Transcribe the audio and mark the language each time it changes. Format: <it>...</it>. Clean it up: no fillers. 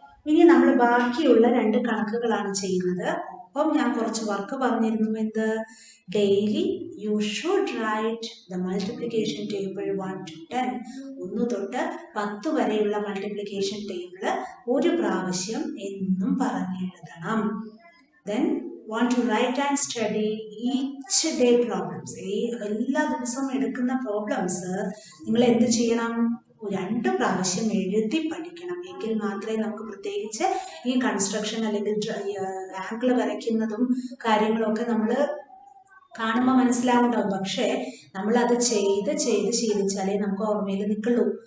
<ml>ഇനി നമ്മൾ ബാക്കിയുള്ള 2 കണക്കുകളാണ് ചെയ്യുന്നത്. ഒപ്പം ഞാൻ കുറച്ച് വർക്ക് പറഞ്ഞിരുന്നു. എന്ത്?</ml> <en>daily you should write the multiplication table 1 to 10,</en> <ml>1 തൊട്ട് 10 വരെയുള്ള മൾട്ടിപ്ലിക്കേഷൻ ടേബിൾ ഒരു പ്രാവശ്യം എന്നും പറഞ്ഞെഴുതണം.</ml> <en>Then want to write and study each day problems.</en> <ml>എല്ലാ ദിവസവും എടുക്കുന്ന പ്രോബ്ലംസ് നിങ്ങൾ എന്ത് ചെയ്യണം? 2 പ്രാവശ്യം എഴുതി പഠിക്കണം. എങ്കിൽ മാത്രമേ നമുക്ക് പ്രത്യേകിച്ച് ഈ കൺസ്ട്രക്ഷൻ അല്ലെങ്കിൽ ആംഗിൾ വരയ്ക്കുന്നതും കാര്യങ്ങളൊക്കെ നമ്മൾ കാണുമ്പോൾ മനസ്സിലാവുണ്ടാവും. പക്ഷേ നമ്മൾ അത് ചെയ്ത് ശീലിച്ചാലേ നമുക്ക് ഓർമ്മയിൽ നിൽക്കുള്ളൂ.</ml>